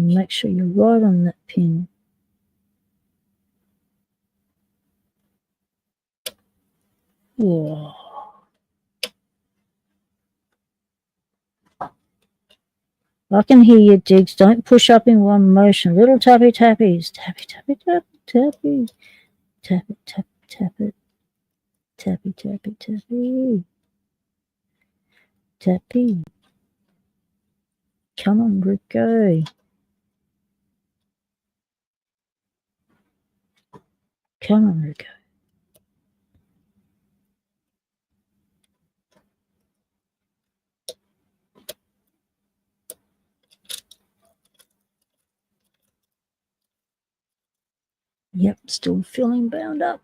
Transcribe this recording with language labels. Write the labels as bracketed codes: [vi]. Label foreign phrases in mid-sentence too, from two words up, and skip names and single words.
[en] Make sure you're right on that pin. Whoa. I can hear you, Diggs. Don't push up in one motion. Little tappy tappies. Tappy, tappy, tappy, tappy. Tap it, tap, tap it. Tappy, tappy, tappy. Tappy. Come on, Rico. Come on, Rico. Yep, still feeling bound up.